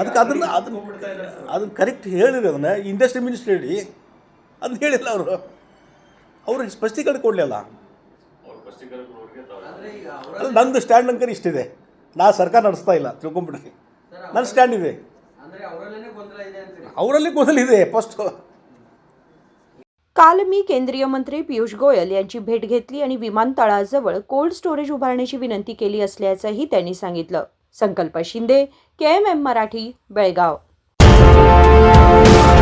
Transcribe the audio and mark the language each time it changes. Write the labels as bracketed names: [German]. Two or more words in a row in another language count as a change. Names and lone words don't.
[Kannada] ಅದಕ್ಕೆ ಅದನ್ನ ಕರೆಕ್ಟ್ ಹೇಳಿರಿ, ಅದನ್ನ [English] industry minister [Kannada] ಹೇಳಿ ಅದನ್ನ ಹೇಳಿಲ್ಲ ಅವ್ರಿಗೆ ಸ್ಪಷ್ಟೀಕರಣ ಕೊಡಲಿಲ್ಲ। ಅಲ್ಲ, ನಂದು ಸ್ಟ್ಯಾಂಡ್ ಅಂಕರ್ ಇಷ್ಟಿದೆ, ನಾ ಸರ್ಕಾರ ನಡೆಸ್ತಾ ಇಲ್ಲ ತಿಳ್ಕೊಂಬಿಡ್ರಿ, ನನ್ನ ಸ್ಟ್ಯಾಂಡ್ ಇದೆ, ಅವರಲ್ಲಿ ಗೊಂದಲ ಇದೆ ಫಸ್ಟ್। [Marathi] काल मी केंद्रीय मंत्री पियुष गोयल यांची भेट घेतली आणि विमानतळाजवळ कोल्ड स्टोरेज उभारण्याची विनंती केली असल्याचंही त्यांनी सांगितलं. संकल्प शिंदे, KMM मराठी, बेळगाव.